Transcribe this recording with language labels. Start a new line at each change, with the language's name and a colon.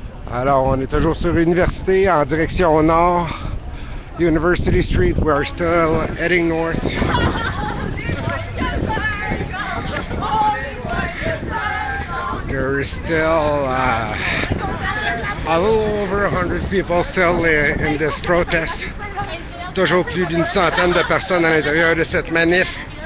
French: Alors, on est toujours sur Université en direction nord.
English: University Street, we're still heading north. There's still a little over 100 people still in this protest.
French: Toujours plus d'une centaine de personnes à l'intérieur de cette manif.